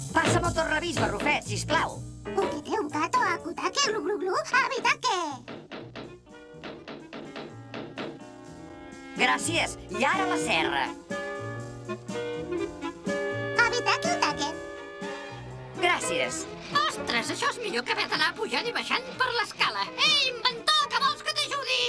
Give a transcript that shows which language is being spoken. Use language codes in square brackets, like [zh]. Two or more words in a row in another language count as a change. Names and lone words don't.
[ca] Llança'm el tornavís, Barrufet, sisplau. Ukite, ukato, akutake, glu, glu, glu, abitake. Gràcies. I ara la serra. Abitake, utake. Gràcies. Ostres, això és millor que haver d'anar pujant i baixant per l'escala. Ei, inventor, que vols que t'ajudi?